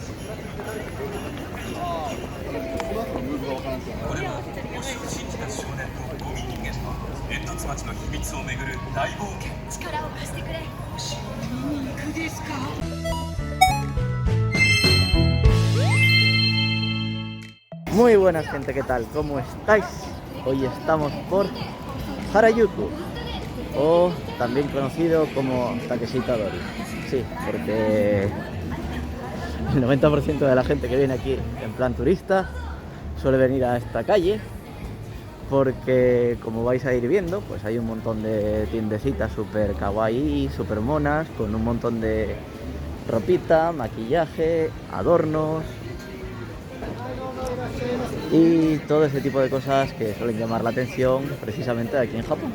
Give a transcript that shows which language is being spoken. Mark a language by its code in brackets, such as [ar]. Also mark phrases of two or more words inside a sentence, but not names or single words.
[ja] これは星を信じた少年とゴミ人間の煙突町の秘密をめぐる大冒険。力を貸してくれ。肉ですか。 [es] Muy buenas gente, ¿qué tal? ¿Cómo estáis? Hoy estamos por Harajuku, o también conocido como Takeshita Dori. Sí, porque el 90% de la gente que viene aquí en plan turista suele venir a esta calle, porque como vais a ir viendo, pues hay un montón de tiendecitas super kawaii, super monas, con un montón de ropita, maquillaje, adornos y todo ese tipo de cosas que suelen llamar la atención precisamente aquí en Japón.